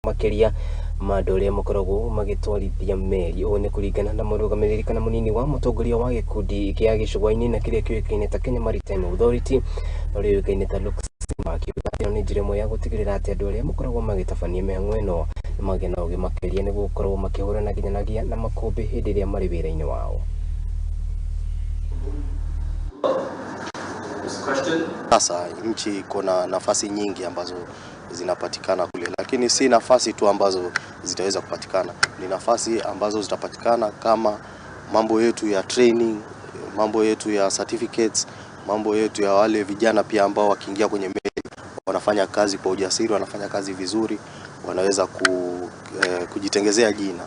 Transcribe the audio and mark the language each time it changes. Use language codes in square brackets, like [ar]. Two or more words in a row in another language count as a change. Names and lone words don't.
[ki] makeria madoria mukoragwo magitwarithia meri one kuringana na murugamiriri kana munini wa mutongoria wa gikundi kia gicugwa-ini na kiria kioikaine ta Kenya Maritime Authority uri yoikaine ta Luxima kiuga ni njira imwe ya gutigirira ati andu aria mukoragwo magitabania mihang'o ino magena ugi makeria ni gukorwo makihurana nginyanagia na makumbi hindi iria mari wira-ini wao. [sw] Sasa nchi kuna nafasi nyingi ambazo zinapatikana kule, lakini si nafasi tu ambazo zitaweza kupatikana, ni nafasi ambazo zitapatikana kama mambo yetu ya training, mambo yetu ya certificates, mambo yetu ya wale vijana pia ambao wakiingia kwenye meli wanafanya kazi kwa ujasiri, wanafanya kazi vizuri, wanaweza kujitengezea jina.